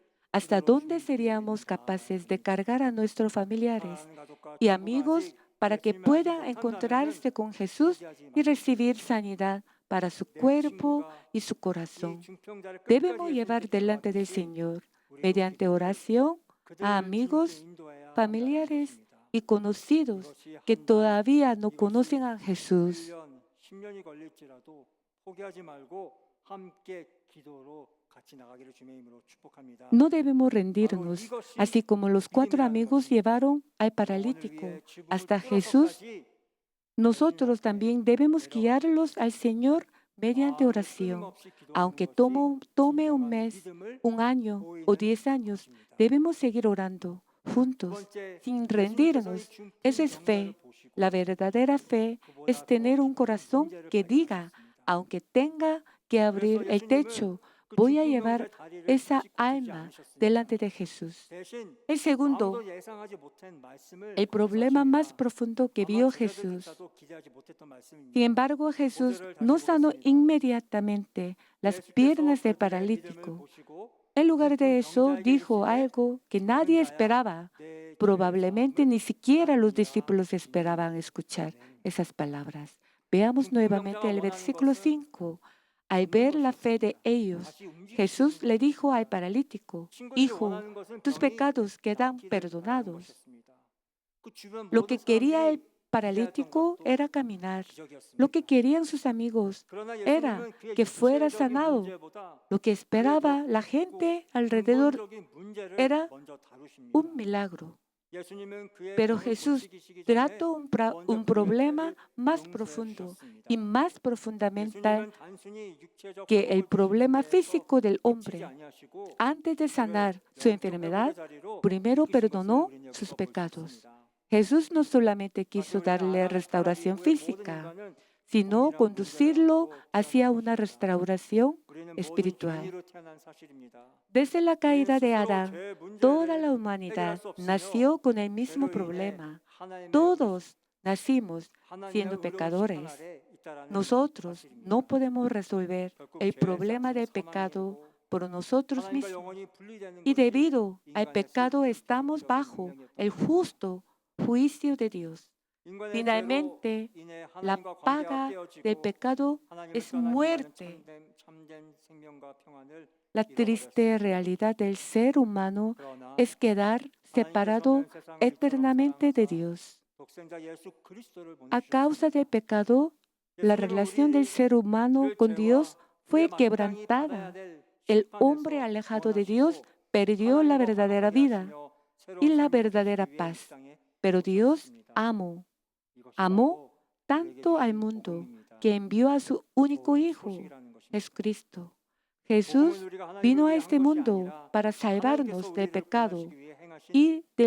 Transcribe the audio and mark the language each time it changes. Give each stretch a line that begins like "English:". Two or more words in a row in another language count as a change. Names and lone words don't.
Spanish: ¿Hasta dónde seríamos capaces de cargar a nuestros familiares y amigos para que puedan encontrarse con Jesús y recibir sanidad para su cuerpo y su corazón? Debemos llevar delante del Señor, mediante oración, a amigos, familiares y conocidos que todavía no conocen a Jesús.
Korean: 1년, 10년이 걸릴지라도 포기하지 말고 함께 기도로 같이 나가기를 주님의 이름으로 축복합니다.
Spanish: No debemos rendirnos, así como los 4 amigos llevaron al
Korean: 오늘
Spanish: paralítico
Korean: 위해 지붕을
Spanish: hasta Jesús.
Korean: 뚫어서까지
Spanish: Nosotros también debemos guiarlos al Señor mediante
Korean: 마음을
Spanish: oración.
Korean: 끊임없이 기도하는
Spanish: Aunque
Korean: 것이
Spanish: tome un
Korean: 진정한
Spanish: mes,
Korean: 믿음을
Spanish: un año o 10 años,
Korean: 것입니다.
Spanish: debemos seguir orando
Korean: 두
Spanish: juntos,
Korean: 번째,
Spanish: sin
Korean: 예수님께서는 이
Spanish: rendirnos.
Korean: 중풍
Spanish: Eso es
Korean: 병자를
Spanish: fe.
Korean: 보시고
Spanish: La verdadera fe
Korean: 그보다
Spanish: es tener
Korean: 더
Spanish: un
Korean: 깊은
Spanish: corazón
Korean: 문제를
Spanish: que diga,
Korean: 발견하셨습니다.
Spanish: aunque tenga que abrir
Korean: 그래서
Spanish: el
Korean: 예수님은
Spanish: techo,
Korean: 그
Spanish: voy a
Korean: 중풍
Spanish: llevar
Korean: 병자의 다리를
Spanish: esa
Korean: 짚고 듣지
Spanish: alma
Korean: 않으셨습니다.
Spanish: delante de Jesús.
Korean: 대신
Spanish: El segundo,
Korean: 아무도 예상하지 못한 말씀을
Spanish: el problema más
Korean: 거기서
Spanish: profundo que
Korean: 하십니다.
Spanish: vio
Korean: 아마
Spanish: Jesús.
Korean: 제자들조차도 기대하지 못했던 말씀입니다.
Spanish: Sin embargo, Jesús
Korean: 고개를
Spanish: no
Korean: 다시
Spanish: sanó
Korean: 보겠습니다.
Spanish: inmediatamente las piernas del
Korean: 예수께서 그들의 믿음을
Spanish: paralítico.
Korean: 보시고
Spanish: En lugar de
Korean: 중풍
Spanish: eso,
Korean: 병자에게
Spanish: dijo
Korean: 이르시되
Spanish: algo que
Korean: 작은
Spanish: nadie
Korean: 자야,
Spanish: esperaba.
Korean: 내 죄
Spanish: Probablemente
Korean: 사함을
Spanish: ni siquiera los
Korean: 받으리라.
Spanish: discípulos esperaban escuchar
Korean: 아멘.
Spanish: esas palabras. Veamos
Korean: 중풍
Spanish: nuevamente
Korean: 병자가
Spanish: el
Korean: 원하는
Spanish: versículo
Korean: 것은
Spanish: 5. Al
Korean: 걷는
Spanish: ver la fe de
Korean: 것이었습니다.
Spanish: ellos,
Korean: 다시 움직이시는
Spanish: Jesús le dijo al
Korean: 것이었습니다.
Spanish: paralítico,
Korean: 친구들이
Spanish: Hijo,
Korean: 원하는 것은
Spanish: tus
Korean: 병이
Spanish: pecados quedan
Korean: 낫기를 바라는
Spanish: perdonados.
Korean: 것이었습니다. 그 주변
Spanish: Lo
Korean: 모든
Spanish: que quería el
Korean: 사람들이 기대했던
Spanish: paralítico
Korean: 것도
Spanish: era caminar. Lo
Korean: 기적이었습니다.
Spanish: que querían sus amigos
Korean: 그러나
Spanish: era
Korean: 예수님은 그의
Spanish: que fuera
Korean: 육체적인
Spanish: sanado.
Korean: 문제보다
Spanish: Lo que
Korean: 그의
Spanish: esperaba
Korean: 더
Spanish: la
Korean: 깊고
Spanish: gente alrededor
Korean: 근본적인 문제를
Spanish: era
Korean: 먼저 다루십니다.
Spanish: un milagro.
Korean: 예수님은 그의
Spanish: Pero
Korean: 병을
Spanish: Jesús
Korean: 고치기 전에
Spanish: trató
Korean: 먼저
Spanish: un
Korean: 그의
Spanish: problema
Korean: 죄를
Spanish: más
Korean: 용서해
Spanish: profundo
Korean: 주셨습니다.
Spanish: y más profundamente
Korean: 예수님은 단순히 육체적
Spanish: que el
Korean: 회복을
Spanish: problema
Korean: 주시는 데에서
Spanish: físico del
Korean: 그치지
Spanish: hombre.
Korean: 아니하시고
Spanish: Antes de
Korean: 그를
Spanish: sanar su
Korean: 영적
Spanish: enfermedad,
Korean: 회복의 자리로
Spanish: primero
Korean: 이끄신 것을
Spanish: perdonó
Korean: 우리는 여기서
Spanish: sus
Korean: 볼 수
Spanish: pecados.
Korean: 있습니다.
Spanish: Jesús no solamente
Korean: 다시
Spanish: quiso
Korean: 우리는
Spanish: darle
Korean: 아담 타락
Spanish: restauración
Korean: 이후의 모든
Spanish: física,
Korean: 인간은
Spanish: sino
Korean: 동일한 문제를
Spanish: conducirlo
Korean: 안고
Spanish: hacia
Korean: 태어난
Spanish: una
Korean: 것입니다.
Spanish: restauración
Korean: 우리는 모든
Spanish: espiritual.
Korean: 죄인으로 태어난 사실입니다.
Spanish: Desde la
Korean: 우리는
Spanish: caída de
Korean: 스스로
Spanish: Adán,
Korean: 죄
Spanish: toda la
Korean: 문제를 해결할
Spanish: humanidad
Korean: 수 없으며
Spanish: nació con el mismo
Korean: 죄로 인해
Spanish: problema.
Korean: 하나님의
Spanish: Todos nacimos
Korean: 하나님의
Spanish: siendo
Korean: 의로운 심판
Spanish: pecadores.
Korean: 아래 있다라는
Spanish: Nosotros
Korean: 사실입니다.
Spanish: no podemos resolver
Korean: 결국
Spanish: el
Korean: 죄의
Spanish: problema
Korean: 싹은
Spanish: del
Korean: 사망이고
Spanish: pecado por nosotros
Korean: 하나님과
Spanish: mismos.
Korean: 영원히 분리되는
Spanish: Y
Korean: 것이
Spanish: debido al
Korean: 인간의
Spanish: pecado
Korean: 슬픈
Spanish: estamos
Korean: 기적의
Spanish: bajo
Korean: 운명이었던
Spanish: el
Korean: 것입니다.
Spanish: justo juicio de Dios.
Korean: 인간의
Spanish: Finalmente,
Korean: 죄로 인해
Spanish: la
Korean: 하나님과 관계가
Spanish: paga del
Korean: 깨어지고
Spanish: pecado
Korean: 하나님을
Spanish: es
Korean: 떠난 인간은
Spanish: muerte.
Korean: 참된 생명과 평안을
Spanish: La triste
Korean: 잃어버렸습니다.
Spanish: realidad del ser humano
Korean: 그러나
Spanish: es quedar separado
Korean: 하나님께서는 세상을 이처럼
Spanish: eternamente de
Korean: 사랑하사
Spanish: Dios.
Korean: 독생자 예수 그리스도를
Spanish: A causa del
Korean: 보내주셨습니다.
Spanish: pecado, la
Korean: 예수님은
Spanish: relación del ser humano
Korean: 우리를
Spanish: con Dios
Korean: 죄와
Spanish: fue
Korean: 우리의 마땅히 받아야
Spanish: quebrantada.
Korean: 될
Spanish: El
Korean: 심판에서
Spanish: hombre alejado de Dios
Korean: 원하시고
Spanish: perdió la
Korean: 하나님과
Spanish: verdadera
Korean: 화목하게
Spanish: vida
Korean: 하시며 새로운
Spanish: y la
Korean: 삶을
Spanish: verdadera
Korean: 주시기 위해 이
Spanish: paz.
Korean: 땅에
Spanish: Pero Dios
Korean: 오셨습니다.
Spanish: amó
Korean: 이것이 바로 우리에게
Spanish: tanto al
Korean: 주신
Spanish: mundo
Korean: 복음입니다.
Spanish: que envió a su único
Korean: 좋은
Spanish: Hijo,
Korean: 소식이라는 것입니다.
Spanish: Jesucristo.
Korean: 복음은
Spanish: Jesús
Korean: 우리가 하나님을
Spanish: vino a
Korean: 위해 한
Spanish: este
Korean: 것이
Spanish: mundo
Korean: 아니라
Spanish: para
Korean: 하나님께서
Spanish: salvarnos del
Korean: 우리를
Spanish: pecado
Korean: 구원하시기 위해 행하신
Spanish: y del